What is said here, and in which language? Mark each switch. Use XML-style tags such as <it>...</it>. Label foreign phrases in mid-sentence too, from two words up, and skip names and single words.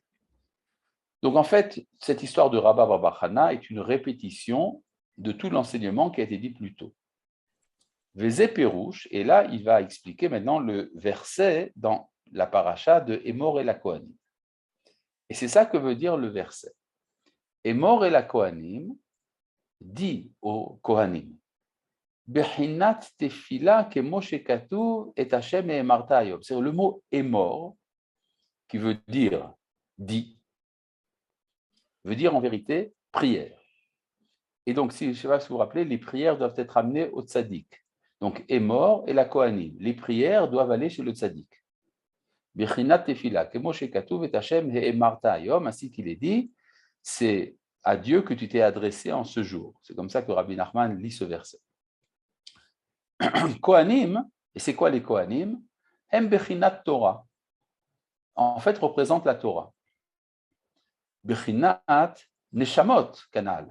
<fr>Donc en fait, cette histoire de Rabba Bar Bar Chana est une répétition de tout l'enseignement qui a été dit plus tôt.</fr> <he>וזה פירוש,</he> <fr>et là il va expliquer maintenant le verset dans la paracha de</fr> <he>אמור אל הכהנים.</he> <fr>Et c'est ça que veut dire le verset.</fr> <he>אמור אל הכהנים</he> <fr>dit aux Kohanim,</fr> <he>בחינת תפילה כמו שכתוב את השם האמרת היום.</he> <fr>C'est le mot Emor qui veut dire dit, veut dire en vérité prière. Et donc, je ne sais pas si vous vous rappelez, les prières doivent être amenées au tzaddik. Donc,</fr> <he>אמור אל הכהנים.</he> <fr>Les prières doivent aller chez le tzaddik.</fr> <he>בחינת תפילה כמו שכתוב את השם האמרת היום,</he> <fr>ainsi qu'il est dit, c'est à Dieu que tu t'es adressé en ce jour. C'est comme ça que Rabbi Nachman lit ce verset. Kohanim, et c'est quoi les Kohanim?</fr> <he>הם בחינת תורה.</he> <fr>En fait, représente la Torah.</fr> <he>בחינת נשמות,</he> <fr>canal.</fr>